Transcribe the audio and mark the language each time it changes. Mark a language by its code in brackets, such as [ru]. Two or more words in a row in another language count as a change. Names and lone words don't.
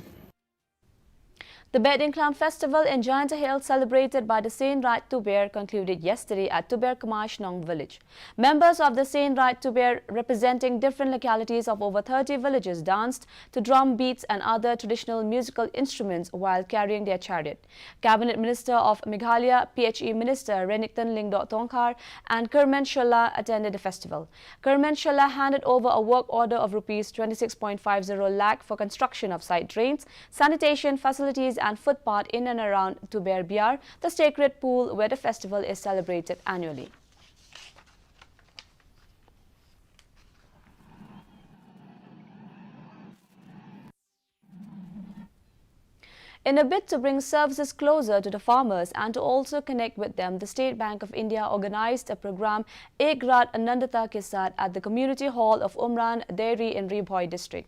[en] The Be'edin Klam Festival in Janta Hill, celebrated by the Saint Right to Bear, concluded yesterday at Tuber Kama Shillong village. Members of the Saint Right to Bear, representing different localities of over 30 villages, danced to drum beats and other traditional musical instruments while carrying their chariot. Cabinet Minister of Meghalaya, PHE Minister Renikton Lingdok Tongkhar and Kermen Shala attended the festival. Kermen Shala handed over a work order of Rs 26.50 lakh for construction of side drains, sanitation facilities and footpath in and around Tuber Biar, the sacred pool where the festival is celebrated annually. In a bid to bring services closer to the farmers and to also connect with them, the State Bank of India organized a program Ek Raat Anandata Ke Saath at the Community Hall of Umran Dairy in Ribhoi district.